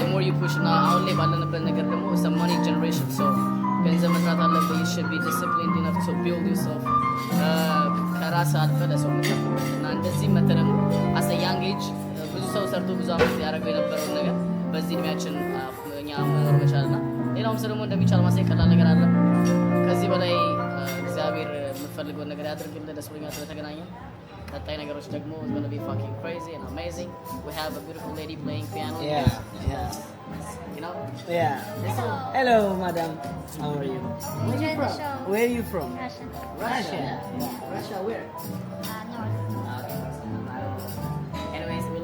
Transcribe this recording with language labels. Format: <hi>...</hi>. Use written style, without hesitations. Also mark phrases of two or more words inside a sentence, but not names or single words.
<en>really push now</en> <am>አሁን ላይ ባለንበት ነገር ደግሞ</am> <en>it's a money generation so</en> <am>ገንዘብ መስራት አለብህ</am> <en>you should be disciplined enough to build yourself</en> <am>ከራስ አልፈ ለሰው ምትከፍል እና እንደዚህ መተረም</am> <en>as a young age</en> <am>ብዙ ሰው ሰርቶ ብዙ አመት ያደረገው የነበረው ነገር በዚህ እድሜያችን እኛ መኖር መቻልና ሌላውም ሰው ደግሞ እንደሚቻል ማሳይ ቀላል ነገር አለ ከዚህ በላይ እግዚአብሔር የምትፈልገው ነገር ያድርግልህ ደስ ብሎኛል ስለተገናኘን ቀጣይ ነገሮች ደግሞ</am> <en>it's going to be fucking crazy and amazing we have a beautiful lady playing piano Yeah. you know Yeah. Hello, madam. How are you? Enjoy the show. Where are you from? Russia. Russia where North. anyways we</en>